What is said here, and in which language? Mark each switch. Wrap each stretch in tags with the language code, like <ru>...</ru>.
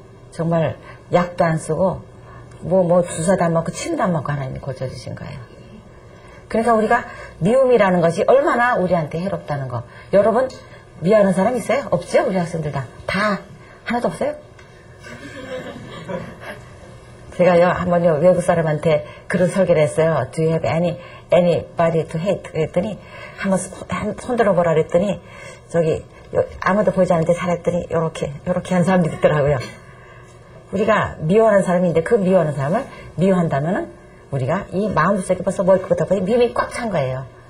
<ko>정말 약도 안 쓰고 뭐 주사도 안 맞고 침도 안 맞고 하나님이 고쳐주신 거예요. 그러니까 우리가 미움이라는 것이 얼마나 우리한테 해롭다는 거. 여러분 미워하는 사람 있어요? 없죠? 우리 학생들 다 하나도 없어요? 제가요 한번요 외국 사람한테 그런 설계를 했어요.</ko> <en>Do you have anybody to hate?</en> <ko>그랬더니 한번 손들어 보라 그랬더니 저기 아무도 보이지 않는데 잘했더니 요렇게 한 사람들이 있더라고요. 우리가 미워하는 사람인데 그 미워하는 사람을 미워한다면은 우리가 이 마음속에 벌써 머리끝부터 미움이 꽉 찬 거예요.</ko>